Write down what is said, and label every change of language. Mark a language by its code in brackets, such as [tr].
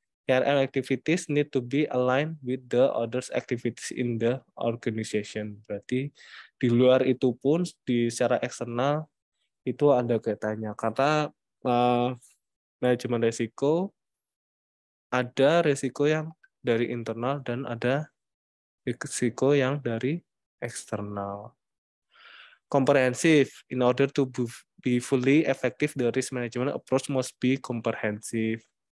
[en] IRM activities need to be aligned with the others activities in the organization. [id] Berarti di luar itu pun secara eksternal itu ada kaitannya. Karena manajemen risiko ada risiko yang dari internal dan ada risiko yang dari eksternal. [en] comprehensive. In order to be fully effective, the risk management approach must be comprehensive.